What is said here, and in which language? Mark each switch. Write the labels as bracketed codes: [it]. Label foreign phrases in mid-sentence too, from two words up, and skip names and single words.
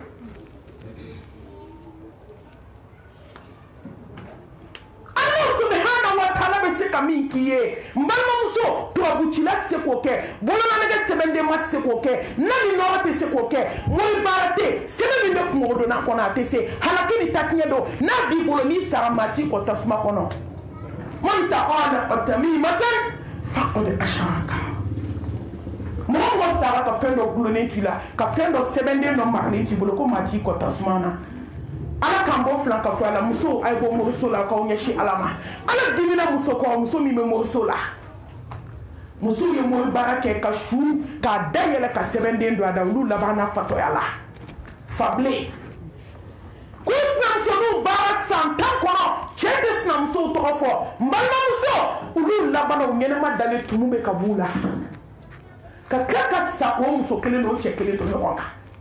[bm] ka min k'i ye n balimamuso tubabukila tɛ se k'o kɛ bolonanɛgɛ sɛbɛndema tɛ se k'o kɛ nani nɔgɔ tɛ se k'o kɛ mori baara tɛ sɛbɛn min bɛ kungogodonna kɔnɔ a tɛ se halaki ni takiɲɛ don n'a b'i bolo n'i sara maa t'i kɔ tasuma kɔnɔ [ar] من علّق تميمة فقد أشرك [bm] mɔgɔ mɔgɔ sara ka fɛn dɔ gulonnen t'i la ka fɛn dɔ sɛbɛnden dɔ maralen t'i bolo ko maa t'i kɔ tasuma na ala k'an bɔ filan ka fɔ a la muso a ye bɔ moriso la k'aw ɲɛsin ala ma ala dimina muso kɔ muso min bɛ moriso la muso ye mori baara kɛ ka su k'a dayɛlɛ ka sɛbɛnden don a da olu laban na fatɔya la fabilen ko sinamuso n'u baara san 10 kɔnɔ cɛ tɛ sinamusow tɔgɔ fɔ n balimamuso olu laban o ɲɛnɛma dalen tumu bɛ ka b'u la ka tila ka sa o muso kelen n'o cɛ kelen to ɲɔgɔn kan